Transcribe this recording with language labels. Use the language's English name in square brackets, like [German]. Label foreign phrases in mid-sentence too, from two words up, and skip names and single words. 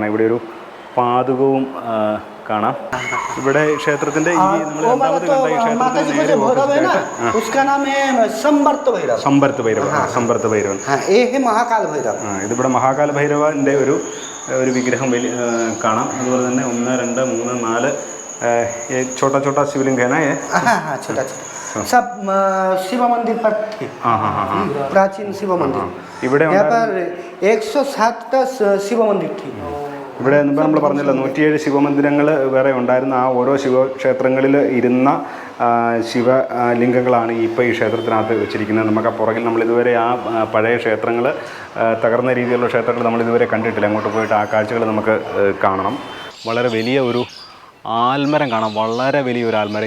[Malayalam] ഇവിടെ ഒരു പാതുകവും കാണാം. ഇവിടെ ക്ഷേത്രത്തിൻ്റെ ഈ നമ്മൾ രണ്ടാമത് കണ്ട ഈ ക്ഷേത്രത്തിൻ്റെ സമ്പർത്ത് ഭൈരവൻ. ഇതിവിടെ മഹാകാല ഭൈരവൻ്റെ ഒരു വിഗ്രഹം കാണാം. അതുപോലെ തന്നെ [Hindi] 1 2 3 4 छोटा छोटा शिवलिंग है ना ये? छोटा सब शिव मंदिर पर थे. प्राचीन शिव मंदिर. यहाँ पर 107 शिव मंदिर थी. [Malayalam] ഇവിടെ നമ്മൾ പറഞ്ഞല്ലോ 107 ശിവമന്ദിരങ്ങൾ വേറെ ഉണ്ടായിരുന്ന ആ ഓരോ ശിവക്ഷേത്രങ്ങളിൽ ഇരുന്ന ശിവലിംഗങ്ങളാണ് ഇപ്പോൾ ഈ ക്ഷേത്രത്തിനകത്ത് വെച്ചിരിക്കുന്നത്. നമുക്ക് ആ പുറകിൽ നമ്മളിതുവരെ ആ പഴയ ക്ഷേത്രങ്ങൾ തകർന്ന രീതിയിലുള്ള ക്ഷേത്രങ്ങൾ നമ്മളിതുവരെ കണ്ടിട്ടില്ല. അങ്ങോട്ട് പോയിട്ട് ആ കാഴ്ചകൾ നമുക്ക് കാണണം. വളരെ വലിയ ഒരു ആൽമരം കാണാം, വളരെ വലിയൊരു ആൽമരം.